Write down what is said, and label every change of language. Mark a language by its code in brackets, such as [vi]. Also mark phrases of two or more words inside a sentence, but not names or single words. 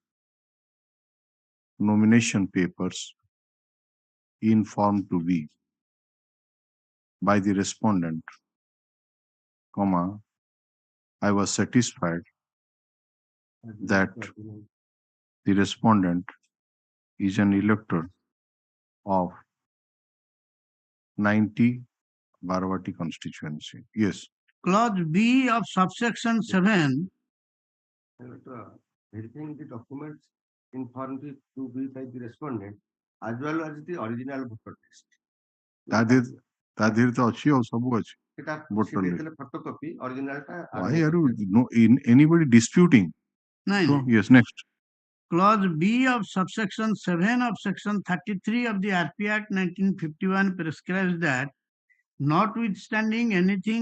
[en] nomination papers in Form 2B by the respondent, comma, I was satisfied that the respondent is an elector of 90 Baravati constituency. Yes. Clause B of subsection 7. Verifying the documents in Form 2B by the respondent as well as the original voter list. [or] ତା ଦେହରେ ତ ଅଛି ଆଉ ସବୁ ଅଛି ସେଟା [en] voter list. [or] ଦେଇଥିଲେ [en] photocopy original [or] ଟା [en] Why are you anybody disputing? Nine. So, yes, next. Clause B of subsection 7 of section 33 of the RP Act 1951 prescribes that notwithstanding anything